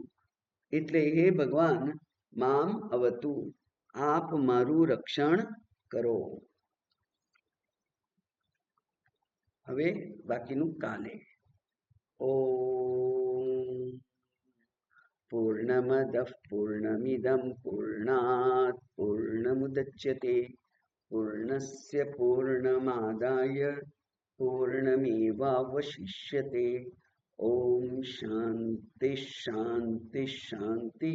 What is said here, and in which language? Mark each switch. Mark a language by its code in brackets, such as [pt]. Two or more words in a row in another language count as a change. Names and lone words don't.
[gu] એટલે હે ભગવાન [sa] મામ અવતુ, [gu] આપ મારું રક્ષણ કરો. હવે બાકીનું કાલે. [sa] ઓમ પૂર્ણમદ पूर्णमदः पूर्णमिदं पूर्णात् पूर्णमुदच्यते पूर्णस्य पूर्णमादाय पूर्णमेवावशिष्यते। ओम शांति शांति शांति।